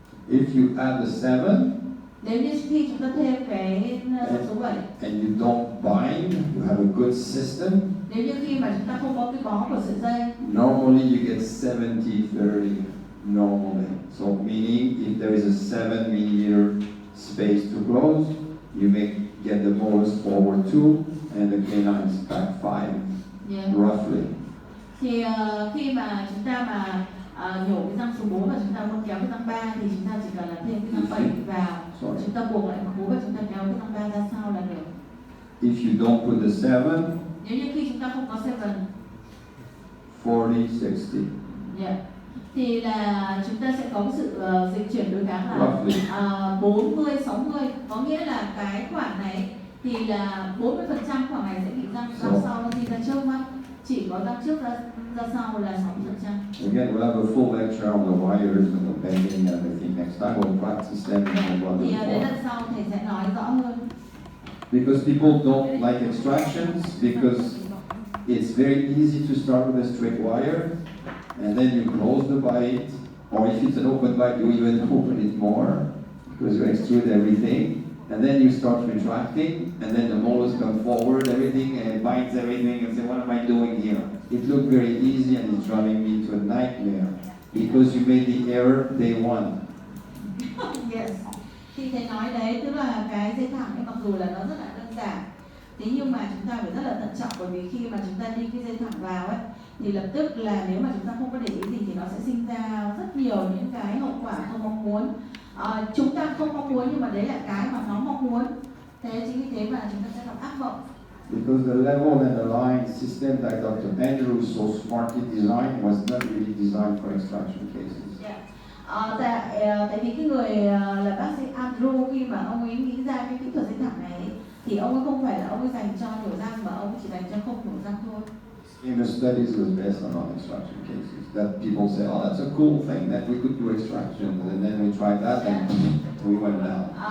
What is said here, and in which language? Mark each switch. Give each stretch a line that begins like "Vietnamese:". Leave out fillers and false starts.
English: If you add the 7,
Vietnamese: nếu như khi chúng ta thêm cái số 7
English: and you don't bind, you have a good system.
Vietnamese: Nếu như khi mà chúng ta không có cái bó của sợi dây,
English: normally you get 70-30 normally. So meaning if there is a 7 mm space to close, you get the molars forward 2 and the canines back 5. Yeah. roughly.
Vietnamese: Thì khi mà chúng ta mà nhổ cái răng số 4 và chúng ta muốn kéo cái răng 3 thì chúng ta chỉ cần là thêm cái răng 7 vào.
English: Sorry.
Vietnamese: Chúng ta buộc lại khố và chúng ta kéo cái răng 3 ra sau là được.
English: If you don't put the 7,
Vietnamese: Nếu như khi chúng ta không có 7,
English: 40, 60.
Vietnamese: yeah, thì là chúng ta sẽ có cái sự dịch chuyển đối kháng là
English: Roughly. 40, 60.
Vietnamese: Có nghĩa là cái khoảng này thì là 40% khoảng này sẽ bị răng sau nó đi ra trước mắt. Chỉ có răng trước ra sau là 60%.
English: Again, we'll have a full lecture on the wires and the bending and everything next time. We'll practice them and we'll
Vietnamese: Thì đến
English: go
Vietnamese: lần sau thầy sẽ nói rõ hơn.
English: Because people don't like extractions because it's very easy to start with a straight wire and then you close the bite, or if it's an open bite, you even open it more because you extrude everything. And then you start retracting, and then the molars come forward, everything, and it bites everything, and say, what am I doing here? It looked very easy, and it's driving me to a nightmare because you made the error day one. Yes.
Vietnamese: Thì thầy nói đấy, tức là cái dây thẳng ấy mặc dù là nó rất là đơn giản, thế nhưng mà chúng ta phải rất là thận trọng, bởi vì khi mà chúng ta đi cái dây thẳng vào ấy, thì lập tức là nếu mà chúng ta không có để ý gì thì nó sẽ sinh ra rất nhiều những cái hậu quả không mong muốn. Chúng ta không mong muốn nhưng mà đấy là cái mà nó mong muốn. Thế chính vì thế mà chúng ta sẽ gặp ác mộng.
English: Because the level and the line system that Dr. Andrew so smartly designed was not really designed for extraction cases. Yeah.
Vietnamese: Tại vì cái người là bác sĩ Andrew, khi mà ông ấy nghĩ ra cái kỹ thuật dây thẳng này thì ông ấy không phải là ông ấy dành cho nhổ răng, mà ông ấy chỉ dành cho không nhổ răng thôi.
English: Famous studies was based on non-extraction cases. That people say, oh, that's a cool thing, that we could do extractions, and then we tried that and we went down.